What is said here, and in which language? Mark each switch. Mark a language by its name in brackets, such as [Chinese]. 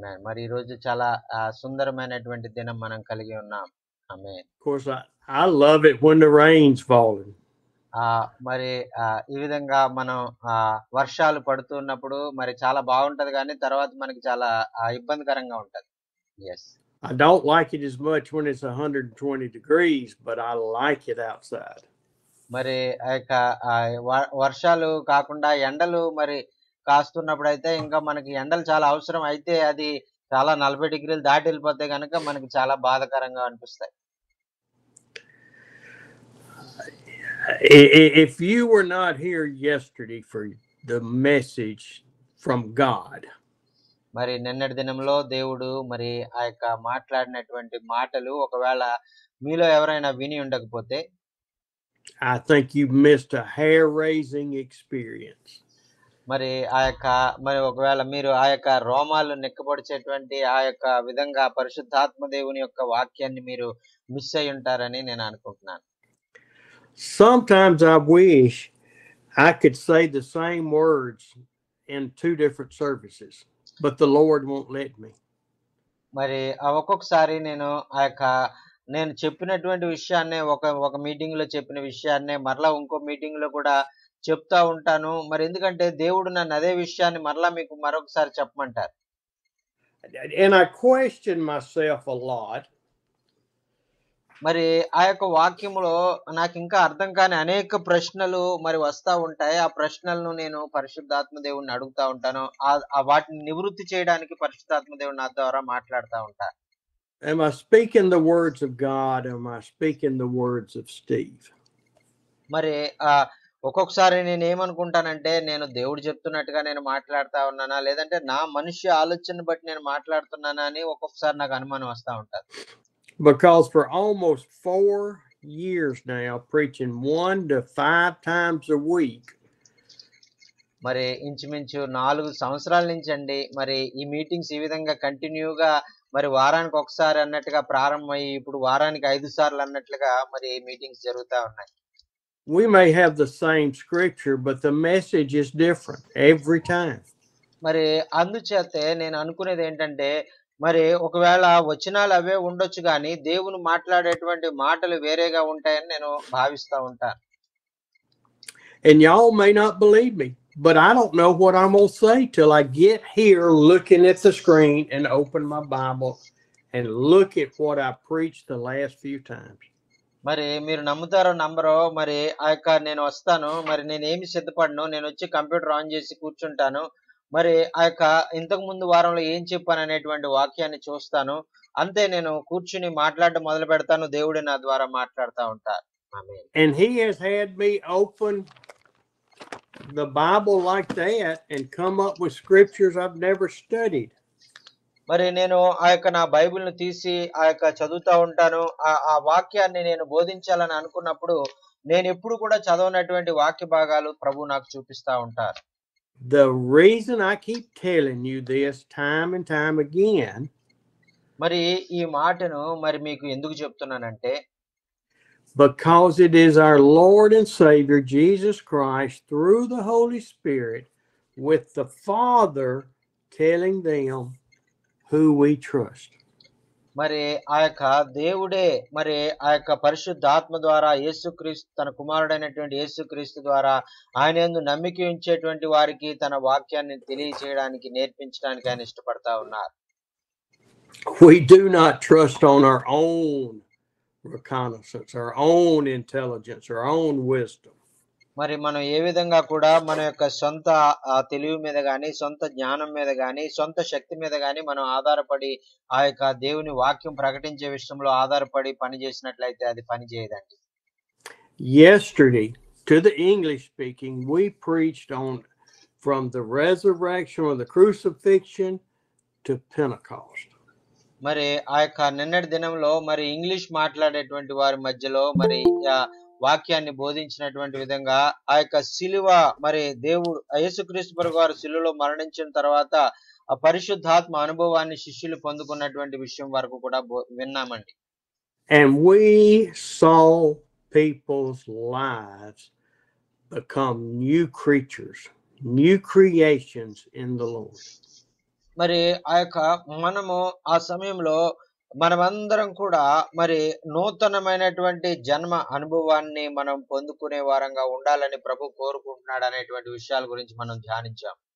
[Telugu] మరి ఈ రోజు చాలా సుందరమైనటువంటి దినం మనం కలిగి ఉన్నాం. ఆమేన్. [English] Of course, I love it when the rain's falling. [Telugu] మరి ఈ విధంగా మనం వర్షాలు పడుతున్నప్పుడు మరి చాలా బాగుంటది, కానీ తర్వాత మనకి చాలా ఇబ్బందికరంగా ఉంటది. [English] Yes. I don't like it as much when it's 120 degrees, but I like it outside. [Telugu] మరి ఆ యొక్క వర్షాలు కాకుండా ఎండలు మరి కాస్తున్నప్పుడు అయితే ఇంకా మనకి ఎండలు చాలా అవసరం. అయితే అది చాలా 40 డిగ్రీలు దాటి వెళ్ళిపోతే కనుక మనకి చాలా బాధాకరంగా అనిపిస్తాయి. [English] If you were not here yesterday for the message from God, [Telugu] మరి నిన్నటి దినంలో దేవుడు మరి ఆ యొక్క మాట్లాడినటువంటి మాటలు ఒకవేళ మీలో ఎవరైనా విని ఉండకపోతే, [English] I think you missed a hair-raising experience. [Telugu] మరి మరి ఒకవేళ మీరు ఆ యొక్క రోమాలు నెక్కపొడిచేటువంటి ఆ యొక్క విధంగా పరిశుద్ధాత్మ దేవుని యొక్క వాక్యాన్ని మీరు మిస్ అయి ఉంటారని నేను అనుకుంటున్నాను. [English] Sometimes I wish I could say the same words in 2 different services, but the Lord won't let me. [Telugu] మరి ఒక్కొక్కసారి నేను చెప్పినటువంటి విషయాన్నే ఒక మీటింగ్ లో చెప్పిన విషయాన్నే మరలా ఇంకో మీటింగ్ లో కూడా చెప్తా ఉంటాను. మరి ఎందుకంటే దేవుడు నన్ను అదే విషయాన్ని మరలా మీకు మరొకసారి చెప్పమంటారు. [English] And I question myself a lot. [Telugu] మరి ఆ యొక్క వాక్యములో నాకు ఇంకా అర్థం కాని అనేక ప్రశ్నలు మరి వస్తా ఉంటాయి. ఆ ప్రశ్నలను నేను పరిశుద్ధాత్మ దేవుణ్ణి అడుగుతా ఉంటాను. వాటిని నివృత్తి చేయడానికి పరిశుద్ధాత్మ దేవుడు నా ద్వారా మాట్లాడుతూ ఉంటారు. [English] Am I speaking the words of God? Am I speaking the words of Steve? [Telugu] మరి ఒక్కొక్కసారి నేను ఏమనుకుంటానంటే, నేను దేవుడు చెప్తున్నట్టుగా నేను మాట్లాడుతా ఉన్నానా, లేదంటే నా మనిషి ఆలోచన బట్టి నేను మాట్లాడుతున్నానా అని ఒక్కొక్కసారి నాకు అనుమానం వస్తూ ఉంటుంది. [English] Because for almost 4 years now, preaching 1 to 5 times a week. [Telugu] మరి ఇంచుమించు 4 సంవత్సరాల నుంచి అండి మరి ఈ మీటింగ్స్ ఈ విధంగా కంటిన్యూగా మరి వారానికి ఒకసారి అన్నట్టుగా ప్రారంభమయ్యి ఇప్పుడు వారానికి 5 సార్లు అన్నట్లుగా మరి మీటింగ్స్ జరుగుతూ ఉన్నాయి. [English] We may have the same scripture, but the message is different every time. [Telugu] మరి అందుచేతే నేను అనుకునేది ఏంటంటే, మరి ఒకవేళ వచనాలు అవే ఉండొచ్చు కానీ దేవుని మాట్లాడేటువంటి మాటలు వేరేగా ఉంటాయని నేను భావిస్తూ ఉంటాను. [English] And y'all may not believe me, but I don't know what I'm going to say till I get here looking at the screen and open my Bible and look at what I preached the last few times. [Telugu] మరి మీరు నమ్ముతారో నమ్మరో, మరి నేను వస్తాను, మరి నేనేమి సిద్ధపడను, నేను వచ్చి కంప్యూటర్ ఆన్ చేసి కూర్చుంటాను, మరి ఇంతకు ముందు వారంలో ఏం చెప్పాను అనేటువంటి వాక్యాన్ని చూస్తాను, అంతే నేను కూర్చుని మాట్లాడడం మొదలు పెడతాను. దేవుడు నా ద్వారా మాట్లాడుతూ ఉంటారు. [English] And he has had me open the Bible like that and come up with scriptures I've never studied. [Telugu] మరి నేను నా బైబిల్ను తీసి చదువుతూ ఉంటాను. ఆ వాక్యాన్ని నేను బోధించాలని అనుకున్నప్పుడు నేను ఎప్పుడు కూడా చదవనటువంటి వాక్య భాగాలు ప్రభు నాకు చూపిస్తా ఉంటారు. [English] The reason I keep telling you this time and time again, [Telugu] మరి ఈ మాటను మరి మీకు ఎందుకు చెప్తున్నానంటే, [English] because it is our Lord and Savior Jesus Christ through the Holy Spirit with the Father telling them who we trust. [Telugu] మరి దేవుడే మరి పరిశుద్ధాత్మ ద్వారా యేసుక్రీస్తు తన కుమారుడైనటువంటి యేసుక్రీస్తు ద్వారా ఆయన యందు నమ్మిక ఉంచేటువంటి వారికి తన వాక్యాన్ని తెలియజేయడానికి నేర్పించడానికి ఆయన ఇష్టపడతా ఉన్నారు. [English] We do not trust on our own reconnaissance, our own intelligence, our own wisdom. [Telugu] మరి మనం ఏ విధంగా కూడా మన యొక్క సొంత తెలివి మీద గాని, సొంత జ్ఞానం మీద గాని, సొంత శక్తి మీద గాని మనం ఆధారపడి దేవుని వాక్యం ప్రకటించే విషయంలో ఆధారపడి పని చేసినట్లయితే అది పని చేయదండి. [English] Yesterday, to the English speaking, we preached on from the resurrection or the crucifixion to Pentecost. [Telugu] మరి నిన్నటి దినంలో మరి ఇంగ్లీష్ మాట్లాడేటువంటి వారి మధ్యలో మరి వాక్యాన్ని బోధించినటువంటి విధంగా శిలువ మరి దేవుడు యేసుక్రీస్తు ప్రభువు వారు శిలువలో మరణించిన తర్వాత ఆ పరిశుద్ధాత్మ అనుభవాన్ని శిష్యులు పొందుకున్నటువంటి విషయం వరకు కూడా విన్నామండి. [English] And we saw people's lives become new creatures, new creations in the Lord. [Telugu] మరి ఆ యొక్క మనము ఆ సమయంలో మనమందరం కూడా మరి నూతనమైనటువంటి జన్మ అనుభవాన్ని మనం పొందుకునే వారంగా ఉండాలని ప్రభు కోరుకుంటున్నాడు అనేటువంటి విషయాల గురించి మనం ధ్యానించాం.